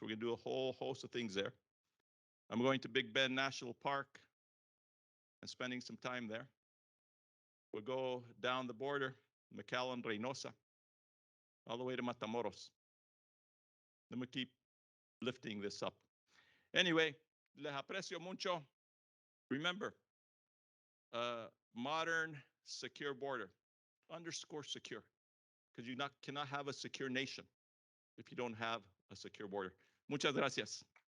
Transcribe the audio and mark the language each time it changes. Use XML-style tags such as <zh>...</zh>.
<en>We're going to do a whole host of things there. I'm going to Big Bend National Park and spending some time there. We'll go down the border, McAllen, Reynosa, all the way to Matamoros. Then we keep lifting this up.</en> <es>Anyway, les aprecio mucho.</es> <en>Remember, modern, secure border, underscore secure, because you cannot have a secure nation if you don't have a secure border.</en> <es>Muchas gracias.</es>